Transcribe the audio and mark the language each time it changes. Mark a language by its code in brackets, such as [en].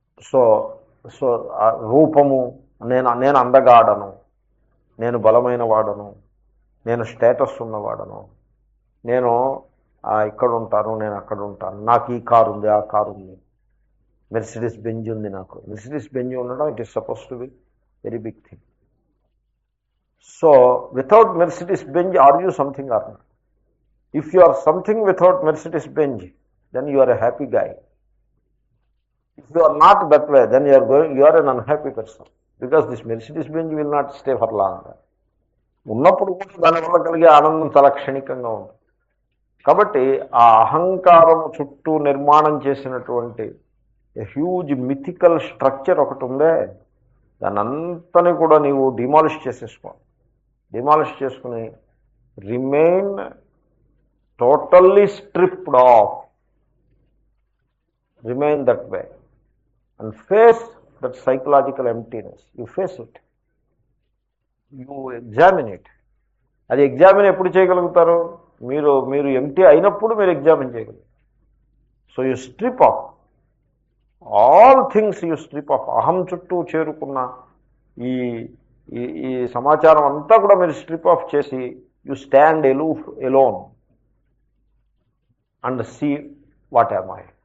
[te] So so రూపము, నేను అందగాడను, నేను బలమైన వాడను, నేను స్టేటస్ ఉన్నవాడను, నేను ఇక్కడ ఉంటాను, నేను అక్కడ ఉంటాను, నాకు ఈ కారు ఉంది, ఆ కారు ఉంది, మెర్సిడీస్ బెంజ్ ఉంది, నాకు మెర్సిడీస్ బెంజ్ ఉండడం [en] It is suppose to be very big thing. So without Mercedes Benz are you something or not? If you are something without Mercedes Benz then you are a happy guy. If you are not that way, then you are an unhappy person, because this Mercedes Benz will not stay for long. [te] ఉన్నప్పుడు కూడా దానివల్ల కలిగే ఆనందం చాలా క్షణికంగా ఉంటుంది. కాబట్టి ఆ అహంకారం చుట్టూ నిర్మాణం చేసినటువంటి [en] huge mythical structure [te] ఒకటి ఉందే, దాని అంతని కూడా నీవు డిమాలిష్ చేసేసుకో. డిమాలిష్ చేసుకుని [en] Remain totally stripped off, remain that way and face that psychological emptiness. You face it, you examine it. [te] అది ఎగ్జామిన్ ఎప్పుడు చేయగలుగుతారు? మీరు ఎంటీ అయినప్పుడు మీరు ఎగ్జామిన్ చేయగలుగుతారు. [en] So you strip off all things, you strip off. [te] అహం చుట్టూ చేరుకున్న ఈ ఈ సమాచారం అంతా కూడా మీరు స్ట్రిప్ ఆఫ్ చేసి [en] You stand aloof, alone and see what am I.